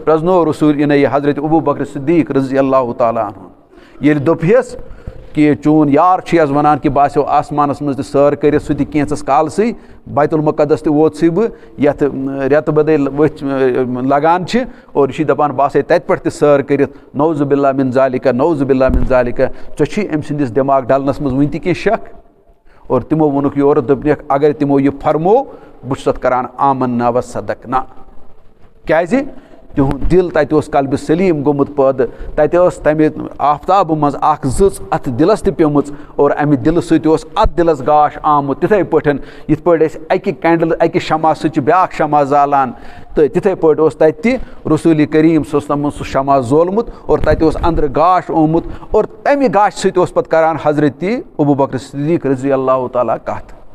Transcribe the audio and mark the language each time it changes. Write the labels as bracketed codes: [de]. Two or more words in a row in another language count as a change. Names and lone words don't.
[ks] پرٛزنوو رسوٗل یہِ حضرت ابوٗ بکر صدیٖق [ar] رضی اللہ تعالیٰ عنہ [ks] ییٚلہِ دوٚپہس کہِ چون یار چھُے حظ وَنان کہِ بہٕ آسیو آسمانَس منٛز تہِ سٲر کٔرِتھ سُہ تہِ کینٛژَس کالسٕے بیت المقدس تہِ ووتسٕے بہٕ یَتھ رٮ۪تہٕ بدل ؤتھۍ لگان چھِ اور یہِ چھِ دَپان بہٕ آسے تَتہِ پٮ۪ٹھ تہِ سٲر کٔرِتھ [ar] نعوذ باللہ من ذالِکہ نعوذ باللہ من ذالِکہ [ks] ژےٚ چھُے أمۍ سٕنٛدِس دٮ۪ماغ ڈلنَس منٛز وٕنہِ تہِ کینٛہہ شک اور تِمو ووٚنُکھ یورٕ دوٚپنکھ اگر تِمو یہِ فرمو بہٕ چھُس اَتھ کَران [ar] آمنا و صدقنا [ks] کیٛازِ تِہُنٛد دِل تَتہِ اوس قلبہِ سلیٖم گوٚمُت پٲدٕ تَتہِ ٲس تَمہِ آفتابہٕ منٛز اکھ زٕژ اَتھ دِلَس تہِ پیٚمٕژ اور اَمہِ دِلہٕ سۭتۍ اوس اَتھ دِلَس گاش آمُت تِتھَے پٲٹھۍ یِتھ پٲٹھۍ أسۍ اَکہِ کینڈل اَکہِ شمع سۭتۍ چھِ بیٛاکھ شمع زالان تہٕ تِتھَے پٲٹھۍ اوس تَتہِ تہِ رسوٗلِ کریٖم [ar] صلی اللہ علیہ وسلم [ks] سُہ شمع زولمُت اور تَتہِ اوس أنٛدرٕ گاش آمُت اور تَمہِ گاشہِ سۭتۍ اوس پَتہٕ کَران حضرت ابوٗ بکر صدیٖق [ar] رضی اللہ تعالیٰ [ks] کَتھ